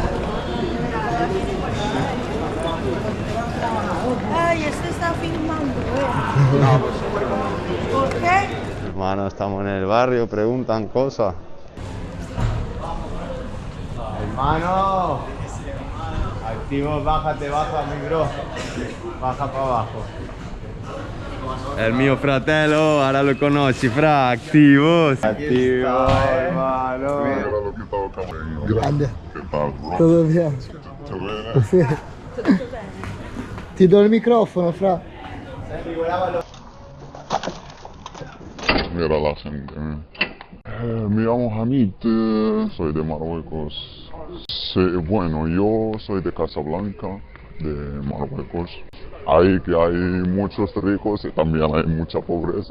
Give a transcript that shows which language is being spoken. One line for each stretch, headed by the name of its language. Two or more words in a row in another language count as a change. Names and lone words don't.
Spanish: Ay, este está filmando, ¿Por qué? Hermano, estamos en el barrio, preguntan cosas. Hermano, activo, bájate, baja, mi bro. Baja para abajo.
Italian: El mio fratello,
Spanish: ahora lo conoci, fra, activos. Activo, hermano. Era lo que estaba acá. Grande. ¿Qué tal, bro? ¿Todo bien? ¿Te ves? Sí.
Italian: Ti do il microfono, fra.
Spanish: Mira la gente. Me llamo Hamid, soy de Marruecos. Bueno, yo soy de Casablanca, de Marruecos. Ahí que hay muchos ricos y también hay mucha pobreza.